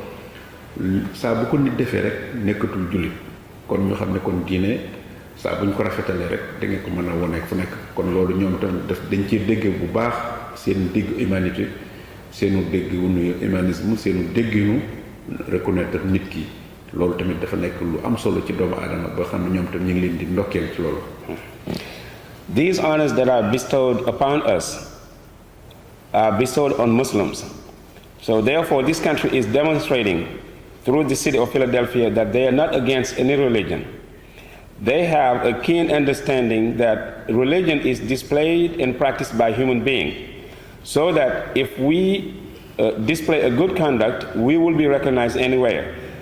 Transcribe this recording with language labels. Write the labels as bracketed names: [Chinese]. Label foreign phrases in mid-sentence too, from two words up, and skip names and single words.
[Wolof] saa bu ko nit defee rek nekkatul jullit kon ñu xam ne kon diine saa bu ñu ko rafetalee rek da ngeen ko mën a wone fu nekk kon loolu ñoom tam dañ ciy dégg bu baax seen dégg humanité seenu dégg wunu humanisme seenu dégginu reconnaître nit ki loolu tamit dafa nekk lu am solo ci doomu aadama ba xam ne ñoom tam ñu ngi leen di ndokkeel ci loolu. [English] These honors that are bestowed upon us are bestowed on Muslims. So therefore, this country is demonstrating through the city of Philadelphia that they are not against any religion. They have a keen understanding that religion is displayed and practiced by human beings, so that if we display a good conduct, we will be recognized anywhere.